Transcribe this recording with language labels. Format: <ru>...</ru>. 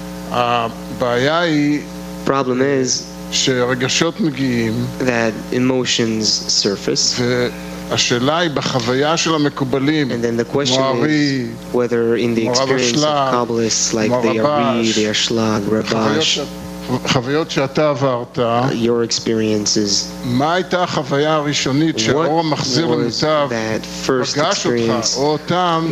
<he>הבעיה היא שרגשות מגיעים,</he> <en>that emotions surface,</en> <he>והשאלה היא בחוויה של המקובלים,</he> <en>and then the question is whether in the experience of Kabbalists like the Ari, the Ashlag, Rabash,</en> <he>חוויות שאתה עברת,</he> <en>your experiences,</en> <he>מה הייתה החוויה הראשונית שהאור המחזיר למוטב פגש אותך או אותם,</he>